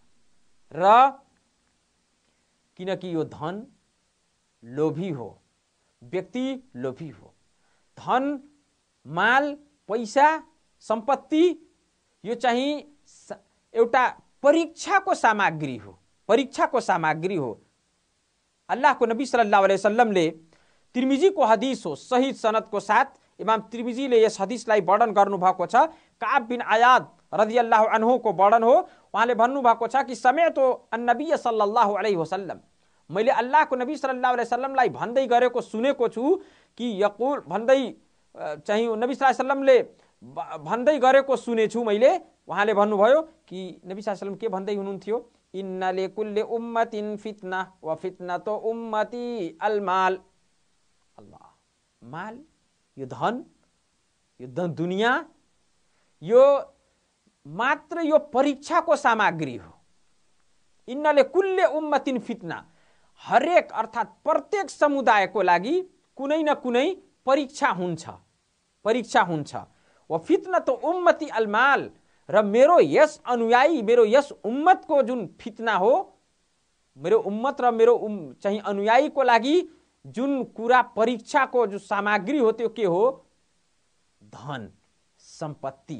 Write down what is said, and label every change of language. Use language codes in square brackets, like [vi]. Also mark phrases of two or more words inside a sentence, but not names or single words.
[ne] र किनकि यो धन लोभी हो, व्यक्ति लोभी हो। धन माल, पैसा, सम्पत्ति यो चाहिँ एउटा परीक्षाको सामग्री हो, परीक्षाको सामग्री हो। अल्लाहको नबी [ar] صلى الله عليه وسلم [ne] तिर्मिजी को हदीस हो, सही सनद को साथ इमाम तिर्मिजीले यस हदीसलाई वर्णन गर्नुभएको छ। काब बिन आयाद [ar] رضي الله عنه [ne] को वर्णन हो। उहाँले भन्नुभएको छ कि [ar] سمعت النبي صلى الله عليه وسلم, [ne] मैले अल्लाहको नबी [ar] صلى الله عليه وسلم [ne] भन्दै गरेको सुनेको छु कि यकुल भन्दै चाहिँ नबी [ar] صلى الله عليه وسلم [ne] भन्दै गरेको सुनेछु मैले। उहाँले भन्नुभयो कि नबी [ar] صلى الله عليه وسلم [ne] के भन्दै हुनुहुन्थ्यो, [ar] إن لكل أمة فتنة و فتنة أمتي المال. [ne] अल्लाह, माल यो धन, यो दुनिया, यो मात्र यो परीक्षाको सामग्री हो। [ar] إن لكل أمة فتنة, [ne] हरेक अर्थात प्रत्येक समुदायको लागि कुनै न कुनै परीक्षा हुन्छ, परीक्षा हुन्छ। [ar] و فتنة أمتي المال, [ne] र मेरो यस अनुयायी, मेरो यस उम्मतको जुन फितना हो, मेरो उम्मत र मेरो चाहिँ अनुयायीको लागि जुन कुरा परीक्षाको जो सामग्री हो त्यो के हो, धन, सम्पत्ति।